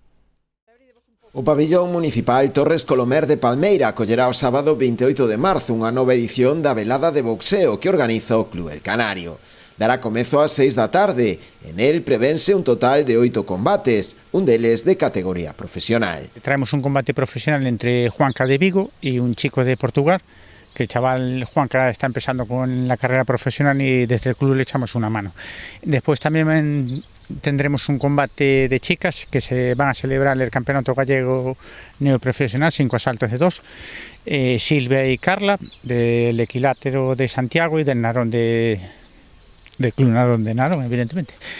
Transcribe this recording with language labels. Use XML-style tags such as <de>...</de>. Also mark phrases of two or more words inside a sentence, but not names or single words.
<gl>O pabillón municipal Torres Colomer de Palmeira acollerá o sábado 28 de marzo unha nova edición da velada de boxeo que organiza o club El Canario. Dará comezo ás 6 da tarde. En el prevense un total de 8 combates, un deles de categoría profesional.</gl> <es>Traemos un combate profesional entre Juanca de Vigo y un chico de Portugal, que el chaval Juanca está empezando con la carrera profesional y desde el club le echamos una mano. Después también tendremos un combate de chicas que se van a celebrar el campeonato gallego neoprofesional, 5 asaltos de 2, Silvia y Carla, del Equilátero de Santiago y del Narón del Club Narón de Narón, evidentemente.</es>